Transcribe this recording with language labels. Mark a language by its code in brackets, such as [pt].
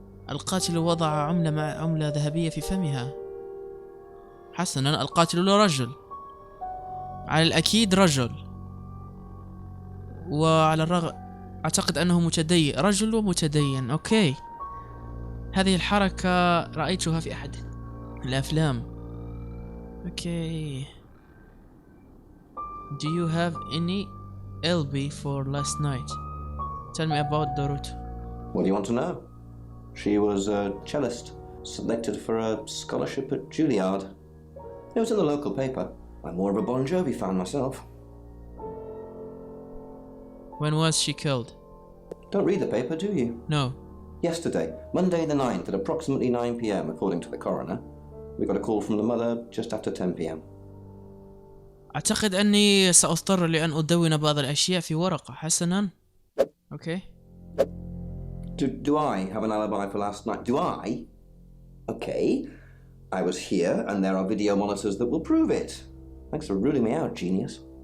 [ar] القاتل وضع عملة ذهبية في فمها. حسناً، القاتل رجل. على الأكيد رجل. وعلى الرغم أعتقد أنه متدين، رجل ومتدين. أوكي. هذه الحركة رأيتها في أحد الأفلام. أوكي. [en] Do you have any alibi for last night? Tell me about Dorota. What do you want to know? She was a cellist, selected for a scholarship at Juilliard. It was in the local paper. I'm more of a Bon Jovi fan myself. When was she killed? Don't read the paper, do you? No. Yesterday, Monday the 9th at approximately 9 p.m. according to the coroner. We got a call from the mother just after 10 p.m. [ar] أعتقد أني سأضطر لأن أدون بعض الأشياء في ورقة. حسناً. [en] Okay. Do I have an alibi for last night? Do I? Okay. I was here and there are video monitors that will prove it. Thanks for ruling me out, genius.